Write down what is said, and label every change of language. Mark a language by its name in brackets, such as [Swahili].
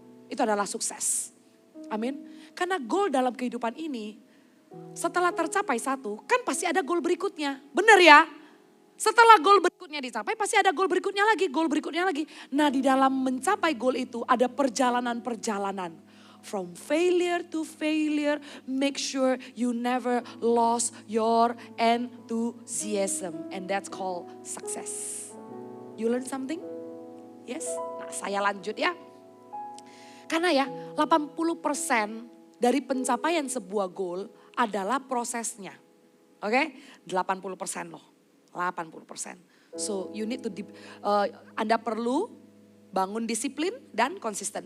[Indonesian] Itu adalah sukses. Amin. Karena goal dalam kehidupan ini, setelah tercapai satu, kan pasti ada goal berikutnya. Benar ya? Setelah goal berikutnya dicapai, pasti ada goal berikutnya lagi, goal berikutnya lagi. Nah, di dalam mencapai goal itu ada perjalanan-perjalanan. [English] From failure to failure, make sure you never lost your enthusiasm. And that's called success. You learn something? Yes? [Indonesian] Nah, saya lanjut ya. Karena ya, 80% dari pencapaian sebuah goal adalah prosesnya. Oke? 80% loh. 80%. [English] So you need to, [Indonesian] Anda perlu bangun disiplin dan konsisten.